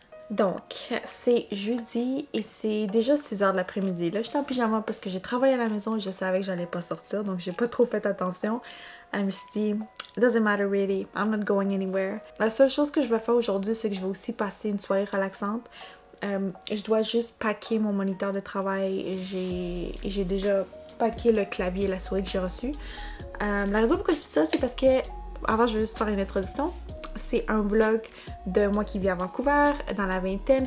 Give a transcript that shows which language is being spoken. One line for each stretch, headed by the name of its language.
French: Donc, c'est jeudi et c'est déjà 6 heures de l'après-midi. Là, j'étais en pyjama parce que j'ai travaillé à la maison et je savais que j'allais pas sortir, donc j'ai pas trop fait attention. Je me suis dit,
English: it doesn't matter really, I'm not going anywhere.
French: La seule chose que je vais faire aujourd'hui, c'est que je vais aussi passer une soirée relaxante. Je dois juste packer mon moniteur de travail. J'ai déjà packé le clavier et la souris que j'ai reçu. La raison pourquoi je dis ça, c'est parce que, avant, je vais juste faire une introduction. C'est un vlog de moi qui vis à Vancouver, dans la vingtaine.